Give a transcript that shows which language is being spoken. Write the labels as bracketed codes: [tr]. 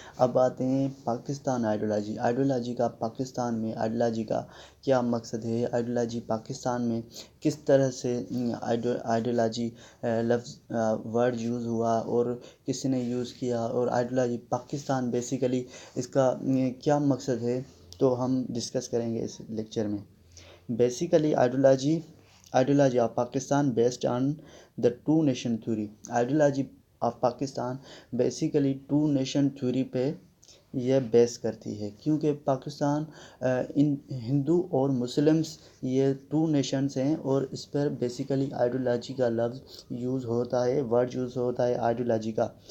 [ur] اب آتے ہیں پاکستان آئیڈیالوجی کا. پاکستان میں آئیڈیالوجی کا کیا مقصد ہے؟ آئیڈیالوجی پاکستان میں کس طرح سے آئیڈیالوجی لفظ ورڈ یوز ہوا اور کس نے یوز کیا، اور آئیڈیالوجی پاکستان بیسیکلی اس کا کیا مقصد ہے، تو ہم ڈسکس کریں گے اس لیکچر میں. [en] Basically ideology of Pakistan based on the two nation theory. [ur] Ideology of Pakistan basically to nation theory پہ یہ بیس کرتی ہے، کیونکہ پاکستان ان ہندو اور مسلمس یہ ٹو نیشنز ہیں، اور اس پر بیسیکلی آئیڈیالوجی کا لفظ یوز ہوتا ہے، ورڈ یوز ہوتا ہے آئیڈیالوجی کا.